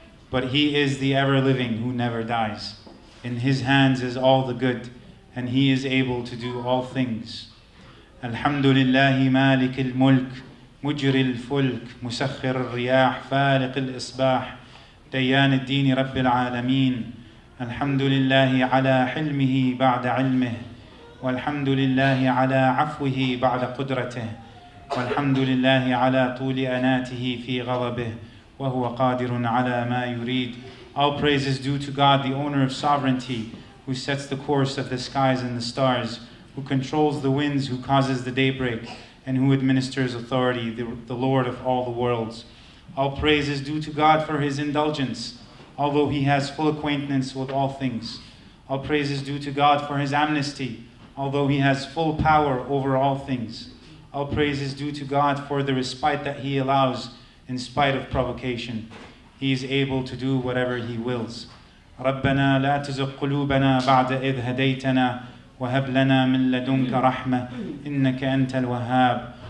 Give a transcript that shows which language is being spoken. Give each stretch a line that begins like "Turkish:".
English: But he is the ever-living who never dies. In his hands is all the good, and he is able to do all things.
Arabic: Alhamdulillahi malik al-mulk, mujri al-fulk, musakhir al-riyah, faliq al-isbah, ديان الدين رب العالمين. الحمد لله على حلمه بعد علمه، والحمد لله على عفوه بعد قدرته، والحمد لله على طول أناته في غضبه، وهو قادر على ما يريد.
English: All praise is due to God, the owner of sovereignty, who sets the course of the skies and the stars, who controls the winds, who causes the daybreak, and who administers authority, the Lord of all the worlds. All praise is due to God for his indulgence, although he has full acquaintance with all things. All praise is due to God for his amnesty, although he has full power over all things. All praise is due to God for the respite that he allows in spite of provocation. He is able to do whatever he wills.
Arabic: ربنا لا تزغ قلوبنا بعد إذ هديتنا وهب لنا من لدنك رحمة إنك أنت الوهاب.